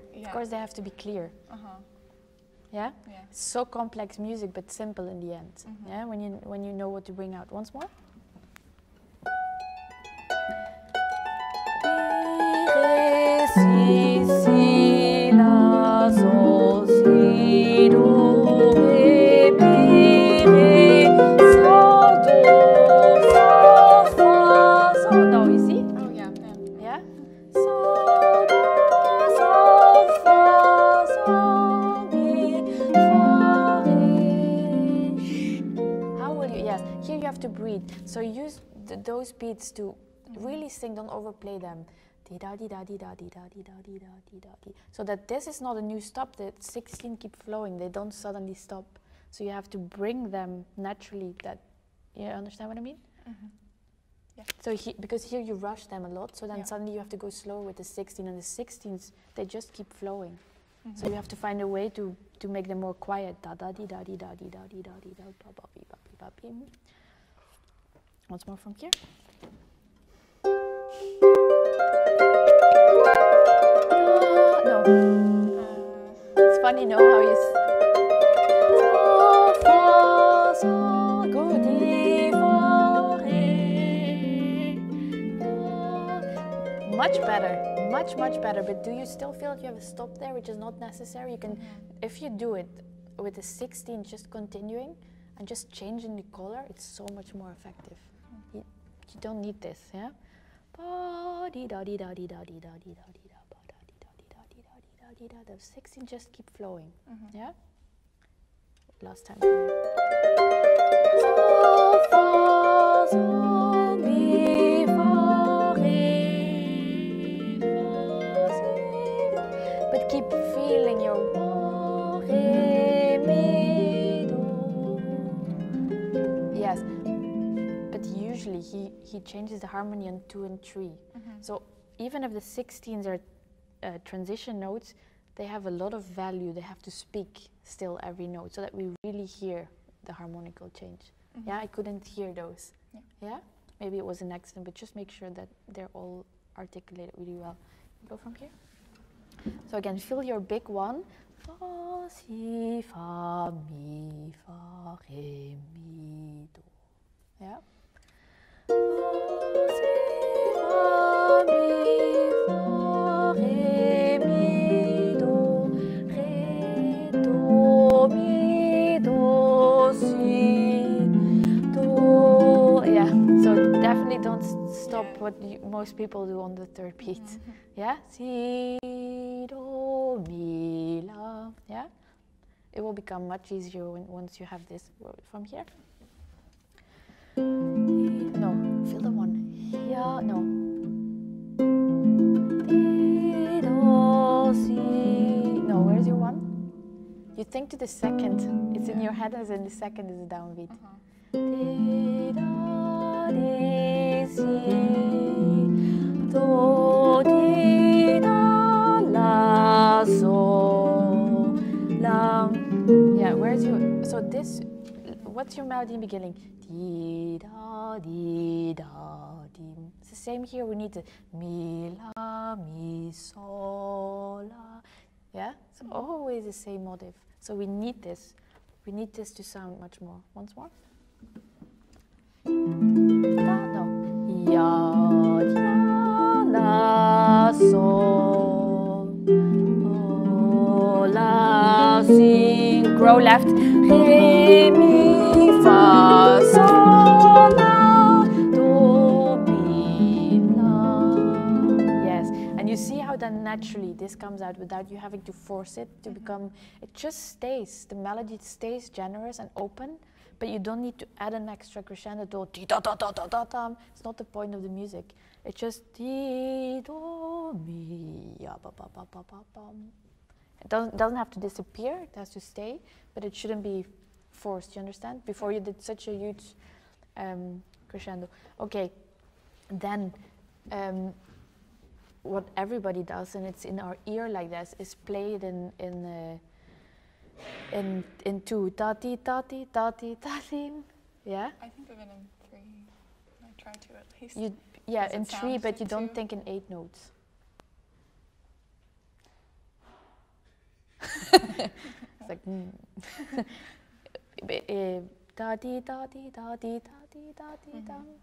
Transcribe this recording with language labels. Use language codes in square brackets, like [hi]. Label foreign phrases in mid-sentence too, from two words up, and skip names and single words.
[en] Of course, they have to be clear. Yeah? So complex music, but simple in the end. Yeah, when you know what to bring out. Once more. Re, si, si, la, sol, si, do, re, mi, re, sol, do, sol, fa, sol. No, you see? Oh, yeah. Yeah? Sol, do, sol, fa, sol, mi, fa, re. How will you? Yes, here you have to breathe. So use those beats to really sing, don't overplay them. Di-da, di-da, di-da, di-da, di-da, di-da, di-da, di. So that this is not a new stop, the 16 keep flowing, they don't suddenly stop. So you have to bring them naturally. That, you understand what I mean? Yeah. So because here you rush them a lot, so then suddenly you have to go slow with the 16, and the 16s, they just keep flowing. So you have to find a way to make them more quiet. Da-da-di-da-di-da-di-da-di-da-di-da, ba-ba-bi-ba-bi-ba-bim. Once more from here. No. It's funny, no, how you. Sol, fa, sol, go, di, fa, re. Much better, much better. But do you still feel like you have a stop there, which is not necessary? You can, if you do it with the 16, just continuing and just changing the color, it's so much more effective. You don't need this, yeah. The 16 just keep flowing. Yeah? Last time. Sol, fa, sol, mi, fa, re, fa, si, fa. But keep feeling your fa, re, mi, do. Yes. But usually he changes the harmony on 2 and 3. So even if the 16s are transition notes, they have a lot of value. They have to speak still every note so that we really hear the harmonical change. Yeah, I couldn't hear those. Yeah? Maybe it was an accident, but just make sure that they're all articulated really well. Go from here. So again, feel your big one. Fa, si, fa, mi, fa, re, mi, do. Yeah? Fa, si, fa, mi, fa, re, mi, do, re, do, mi, do, si, do. Yeah, so definitely don't stop what most people do on the third beat. Yeah? Si, do, mi, la. Yeah? It will become much easier once you have this from here. No, feel the one. Yeah, no. Di, do, si. No, where's your one? You think to the second. It's in your head as in the second is a downbeat. Di, da, di, si. Do, di, da, la. where's your, so this, what's your melody in the beginning? Dee da dee da dee. It's the same here. We need the mi la mi sol la. Yeah, it's always the same motive. So we need this. We need this to sound much more. Once more. No. Ya ya la sol la si. Grow left. Re mi fa sol la do mi la. Yes, and you see how then naturally this comes out without you having to force it to become. It just stays. The melody stays generous and open. But you don't need to add an extra crescendo to di da da da da da da. It's not the point of the music. It's just di do mi ya ba ba ba ba ba ba. It doesn't have to disappear. It has to stay, but it shouldn't be forced. You understand? Before you did such a huge crescendo. Okay, then what everybody does, and it's in our ear like this, is play it in two, da di da di da di da di. Yeah. I think of it in 3. I try to at least. Yeah, in 3, but you don't think in 8 notes. It's like da di da di da di da di da di da.